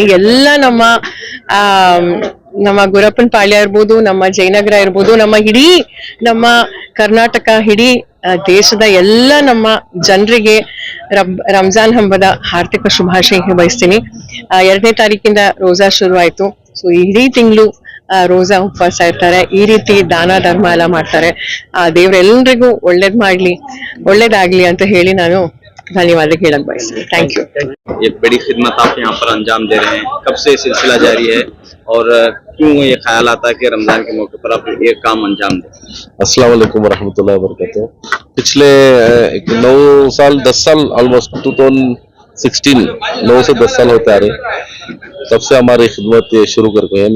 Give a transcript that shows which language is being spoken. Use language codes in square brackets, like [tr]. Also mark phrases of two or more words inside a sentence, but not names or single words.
[kn] ಎಲ್ಲ ನಮ್ಮ ಗುರಪ್ಪನ್ ಪಾಳ್ಯ ಇರ್ಬೋದು, ನಮ್ಮ ಜಯನಗರ ಇರ್ಬೋದು, ನಮ್ಮ ಕರ್ನಾಟಕ, ಇಡೀ ದೇಶದ ಎಲ್ಲ ನಮ್ಮ ಜನರಿಗೆ ರಂಜಾನ್ ಹಬ್ಬದ ಆರ್ಥಿಕ ಶುಭಾಶಯ ಬಯಸ್ತೀನಿ. 2ನೇ ತಾರೀಕಿಂದ ರೋಜಾ ಶುರು ಆಯ್ತು. ಸೊ ಇಡೀ ತಿಂಗಳು ರೋಜಾ ಉಪವಾಸ ಇರ್ತಾರೆ. ಈ ರೀತಿ ದಾನ ಧರ್ಮ ಎಲ್ಲ ಮಾಡ್ತಾರೆ. ದೇವ್ರೆಲ್ರಿಗೂ ಒಳ್ಳೇದಾಗ್ಲಿ ಅಂತ ಹೇಳಿ ನಾನು [hi] धन्यवाद खेलक भाई। [en] thank you. [hi] एक बड़ी खिदमत आप यहाँ पर अंजाम दे रहे हैं, कब से सिलसिला जारी है और क्यों ये ख्याल आता है कि रमजान के मौके पर आप ये काम अंजाम दें? [ar] السلام عليكم ورحمة الله وبركاته. [hi] पिछले 9 साल 10 साल ऑलमोस्ट 2004 9 से 10 साल होते आ रहे, तब से हमारी खिदमत ये शुरू कर गए हैं।